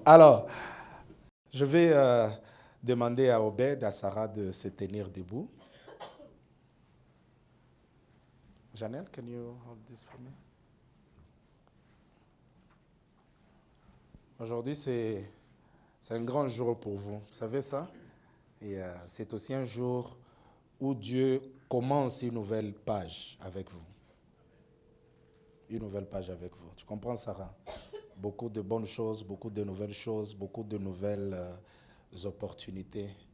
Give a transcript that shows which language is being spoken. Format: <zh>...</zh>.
<fr>Alors, je vais demander à Obed, à Sarah de se tenir debout.</fr> <en>Janelle, can you hold this for me?</en> <fr>Aujourd'hui, c'est un grand jour pour vous. Vous savez ça? Et c'est aussi un jour où Dieu commence une nouvelle page avec vous. Une nouvelle page avec vous. Tu comprends, Sarah? Beaucoup de bonnes choses, beaucoup de nouvelles opportunités</fr>